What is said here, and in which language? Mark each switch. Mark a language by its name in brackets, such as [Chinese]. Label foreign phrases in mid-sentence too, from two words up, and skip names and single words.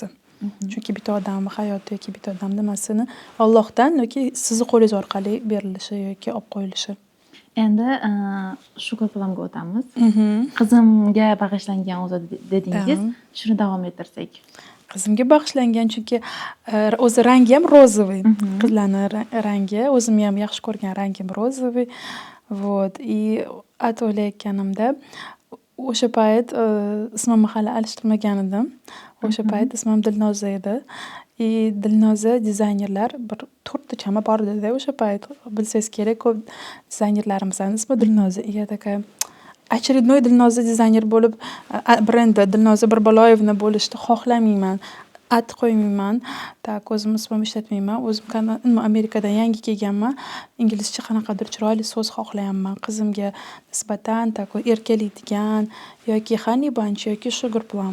[Uzbek] Chunki bitta odamning hayoti yoki bitta odam nimasini Allohdan yoki sizni qo'lingiz orqali berilishi yoki olib qo'yilishi. Endi shukur filimga o'tamiz. Qizimga bag'ishlangan o'zi dedingiz. Shuni davom ettirsak. Qizimga bag'ishlangan, chunki o'zi rangi ham rozoviy. Qizlarning rangi, o'zim ham yaxshi ko'rgan rangim rozoviy. Вот. И at o'ylayotganimda o'sha payt ismimni hali alishtirmagan edim. O'sha payt ismim Dilnoza edi. И Dilnoza dizaynerlar bir 4 ta chama bor edi o'sha payt. Bilsangiz kerak, ko'p dizaynerlarimizning ismi Dilnoza. [Russian] Я такая очередной [Uzbek] Dilnoza dizayner bo'lib, brendi Dilnoza Birbaloyevni bo'lishni xohlamayman. At qo'ymayman. Tak, o'zim ismimni ishlatmayman. O'zim Amerikadan yangi kelganman. Inglizcha qanaqadir chiroyli so'z xohlayapman. Qizimga nisbatan tak erkalaydigan yoki Honey Bunch yoki Sugar Plum.